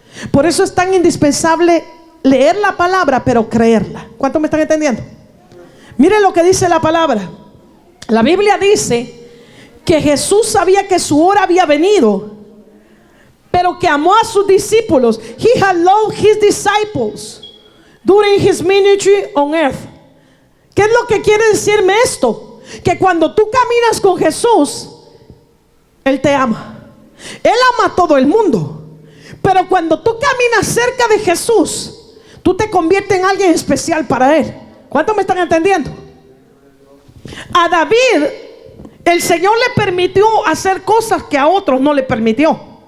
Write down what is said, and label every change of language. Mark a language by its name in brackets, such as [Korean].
[Spanish] Por eso es tan indispensable leer la palabra, pero creerla. ¿Cuántos me están entendiendo? Miren lo que dice la palabra. La Biblia dice que Jesús sabía que su hora había venido, pero que amó a sus discípulos. [English] He had loved his disciples during his ministry on earth. [Spanish] ¿Qué es lo que quiere decirme esto? Que cuando tú caminas con Jesús, Él te ama. Él ama a todo el mundo. Pero cuando tú caminas cerca de Jesús, tú te conviertes en alguien especial para Él. ¿Cuántos me están entendiendo? A David, el Señor le permitió hacer cosas que a otros no le permitió.